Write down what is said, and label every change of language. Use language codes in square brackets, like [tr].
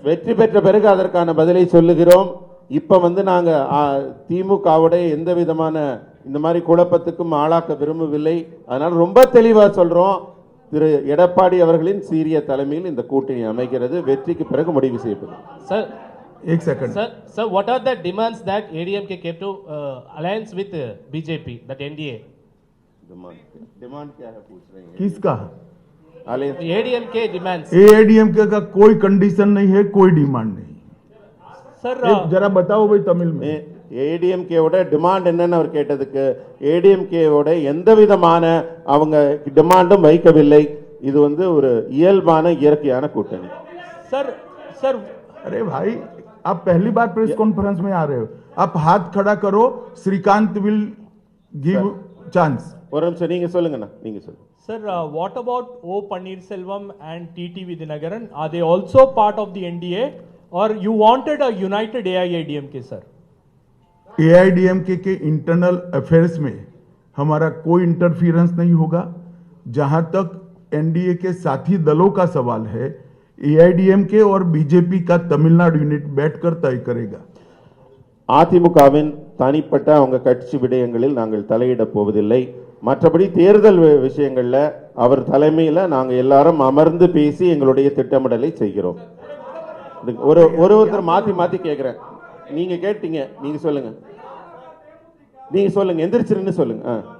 [ta] வெற்றி பெற்ற பிறகு அதற்கான பதிலை சொல்லுகிறோம். இப்ப நாங்க திமுகவோட எந்த விதமான இந்த மாதிரி குழப்பத்துக்கும் ஆளாக்க விரும்பவில்லை. அதனால ரொம்ப தெளிவா சொல்றோம். திரு எடப்பாடி அவர்களின் சீரிய தலைமையில் இந்த கூட்டணி அமைகிறது. வெற்றிக்கு பிறகு முடிவு செய்யப்படும். [en] Sir, [hi] एक second [en] sir, what are the demands that ADMK kept to alliance with BJP, that NDA? [hi] Demand क्या है पूछ रहे हैं? किसका? [en] ADMK demands. [hi] एआईडीएमके का कोई कंडीशन नहीं है, कोई डिमांड नहीं। [en] Sir, [hi] जरा बताओ भाई तमिल में। [ta] ஏடிஎம்கேவோட டிமாண்ட் என்னன்னு அவர் கேட்டதுக்கு ஏடிஎம்கேவோட எந்த விதமான அவங்க டிமாண்டும் வைக்கவில்லை. இது ஒரு இயல்பான இயற்கையான கூட்டணி. [en] sir, [hi] अरे भाई आप पहली बार प्रेस कॉन्फ्रेंस में आ रहे हो, आप हाथ खड़ा करो, श्रीकांत [en] Will give chance. [ta] ஒரு நிமிஷம் நீங்க சொல்லுங்கண்ணா, நீங்க சொல்லுங்க. [en] sir, what about O Pannirselvam and TT Vidyanagaran? Are they also part of the NDA, or you wanted a united AIADMK, sir? [hi] AIADMK के इंटरनल अफेयर्स में हमारा कोई इंटरफियरेंस नहीं होगा। जहां तक एनडीए के साथी दलों का सवाल है, एआईडीएमके और बीजेपी का तमिलनाडु यूनिट बैठकर तय करेगा। [ta] அதிமுகவின் தனிப்பட்ட அவங்க கட்சி விடயங்களில் நாங்கள் தலையிட போவதில்லை. மற்றபடி தேர்தல் விஷயங்கள்ல அவர் தலைமையில நாங்க எல்லாரும் அமர்ந்து பேசி எங்களுடைய திட்டமிடலை செய்கிறோம். ஒருத்தர் மாத்தி மாத்தி கேட்கிறேன். நீங்க கேட்டீங்க, நீங்க சொல்லுங்க, நீங்க சொல்லுங்க, எந்திரிச்சிருன்னு சொல்லுங்க.